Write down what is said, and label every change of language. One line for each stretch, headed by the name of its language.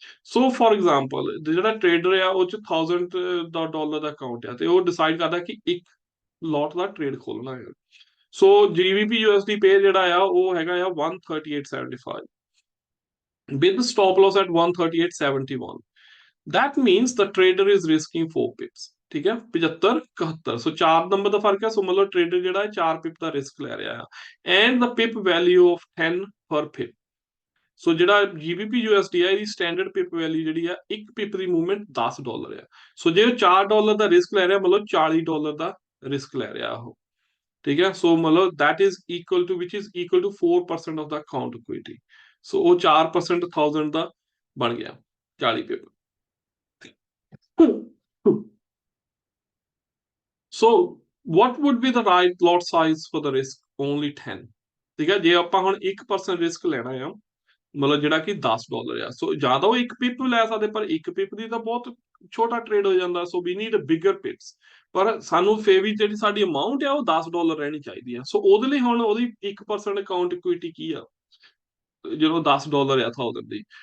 Punjabi: So for example ਜਿਹੜਾ trader ਆ ਉਹ ਚ $1000 ਦਾ ਅਕਾਊਂਟ ਆ, ਤੇ ਉਹ ਡਿਸਾਈਡ ਕਰਦਾ ਕਿ ਇੱਕ ਲੋਟ ਦਾ ਟ੍ਰੇਡ ਖੋਲਣਾ ਹੈ। ਸੋ GBP USD ਪੇਅਰ ਜਿਹੜਾ ਆ ਉਹ ਹੈਗਾ ਆ 138.75
English: with stop loss at 138.71। that means the trader is risking 4 pips।
Punjabi: ਠੀਕ ਹੈ, 75 71। ਸੋ 4 ਨੰਬਰ ਦਾ ਫਰਕ ਹੈ। ਸੋ ਮਤਲਬ ਟ੍ਰੇਡਰ ਜਿਹੜਾ ਹੈ 4 ਪਿਪ ਦਾ ਰਿਸਕ ਲੈ ਰਿਹਾ ਆ।
English: And the pip value of 10 per pip.
Punjabi: ਸੋ ਜਿਹੜਾ GBP USD ਆ, ਇਹਦੀ ਸਟੈਂਡਰਡ ਪਿਪ ਵੈਲਿਊ ਜਿਹੜੀ ਆ, ਇੱਕ ਪਿਪ ਦੀ ਮੂਵਮੈਂਟ $10 ਆ। ਸੋ ਜੇ ਉਹ $4 ਦਾ ਰਿਸਕ ਲੈ ਰਿਹਾ, ਮਤਲਬ $40 ਦਾ ਰਿਸਕ ਲੈ ਰਿਹਾ ਉਹ। ਠੀਕ ਹੈ, ਸੋ ਮਤਲਬ
English: that is equal to which is equal to 4% of the account equity।
Punjabi: ਸੋ ਉਹ 4% 1000 ਦਾ ਬਣ ਗਿਆ 40 Pip.
English: So what would be the right lot size for the risk? Only 10।
Punjabi: ਠੀਕ ਹੈ, ਜੇ ਆਪਾਂ ਹੁਣ 1% ਰਿਸਕ ਲੈਣਾ ਆ, ਮਤਲਬ ਜਿਹੜਾ ਕਿ $10 ਆ, ਸੋ ਜ਼ਿਆਦਾ ਉਹ ਇੱਕ ਪਿਪ ਲੈ ਸਕਦੇ, ਪਰ ਇੱਕ ਪਿਪ ਦੀ ਤਾਂ ਬਹੁਤ ਛੋਟਾ ਟ੍ਰੇਡ ਹੋ ਜਾਂਦਾ।
English: so we need bigger pips,
Punjabi: ਪਰ ਸਾਨੂੰ ਫੇਰ ਵੀ ਜਿਹੜੀ ਸਾਡੀ ਅਮਾਊਂਟ ਆ ਉਹ $10 ਰਹਿਣੀ ਚਾਹੀਦੀ ਆ। ਸੋ ਉਹਦੇ ਲਈ ਹੁਣ ਉਹਦੀ 1% ਅਕਾਊਂਟ ਇਕੁਇਟੀ ਕੀ ਆ, ਜਦੋਂ $10 ਆ 1000 ਦੀ।